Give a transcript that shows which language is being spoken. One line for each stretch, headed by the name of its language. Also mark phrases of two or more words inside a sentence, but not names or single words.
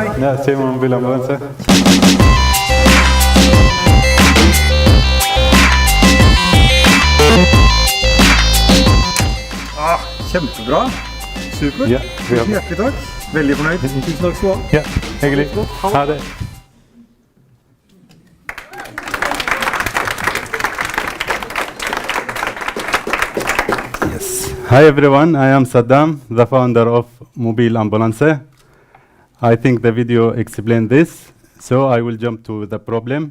Norwegian: Ja, se mobilambulanse. Kjempebra. Supert. Ja, Tusen hjertelig takk. Veldig fornøyd. Tusen takk skal du ha. Ja, hyggelig. Ha det.
English: Hi everyone, I am Saddam, the founder of Mobile Ambulance. I think the video explained this, so I will jump to the problem.